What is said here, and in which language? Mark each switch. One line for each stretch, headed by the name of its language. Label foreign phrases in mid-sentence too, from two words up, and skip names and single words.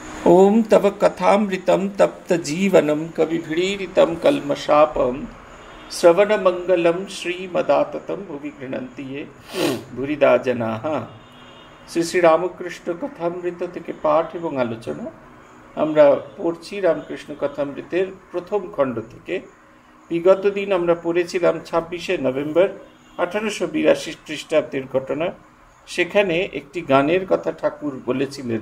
Sanskrit: ओम तव कथामृतं तप्तजीवनं कविभिरीडितं कल्मषापं श्रवणमंगलं श्रीमदाततं भुवि गृह्णन्ति ये भूरिदा जनाः।
Bangla: শ্রী শ্রী রামকৃষ্ণ কথামৃত থেকে পাঠ এবং আলোচনা। আমরা পড়ছি রামকৃষ্ণ কথামৃতের প্রথম খণ্ড থেকে। বিগত দিন আমরা পড়েছিলাম 26শে নভেম্বর 1882 খ্রিস্টাব্দের ঘটনা। সেখানে একটি গানের কথা ঠাকুর বলেছিলেন।